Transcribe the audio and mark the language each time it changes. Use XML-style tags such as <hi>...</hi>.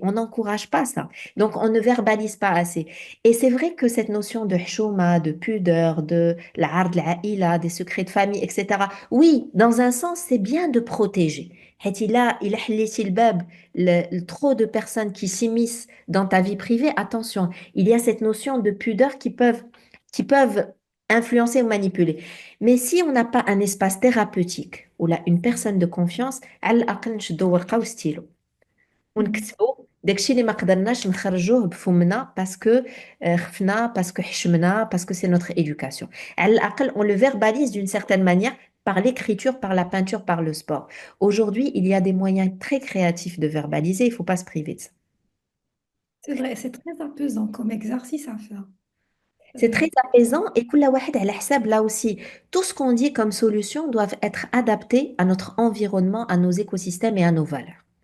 <fr>On n'encourage pas ça. Donc, on ne verbalise pas assez. Et c'est vrai que cette notion de hchouma, de pudeur, de l'ard, l'a'ila, des secrets de famille, etc. Oui, dans un sens, c'est bien de protéger.</fr> <ar>حيت</ar> <fr>il a</fr> <ar>حليتي الباب</ar> <fr>trop de personnes qui s'immiscent dans ta vie privée. Attention, il y a cette notion de pudeur qui peuvent influencer ou manipuler. Mais si on n'a pas un espace thérapeutique ou là une personne de confiance,</fr> <ar>على الأقل نشدو ورقة وستيلو ونكتبوا داكشي اللي ما قدرناش نخرجوه بفمنا باسكو خفنا باسكو حشمنا باسكو سي</ar> <fr>notre éducation.</fr> <ar>على الأقل</ar> <fr>on le verbalise d'une certaine manière par l'écriture, par la peinture, par le sport. Aujourd'hui, il y a des moyens très créatifs de verbaliser, il ne faut pas se priver de ça. C'est vrai, c'est très apaisant comme exercice à faire. C'est Euh, très apaisant et</fr> <ar>كل واحد على حساب</ar> <fr>là aussi. Tout ce qu'on dit comme solution doit être adapté à notre environnement, à nos écosystèmes et à nos valeurs.</fr>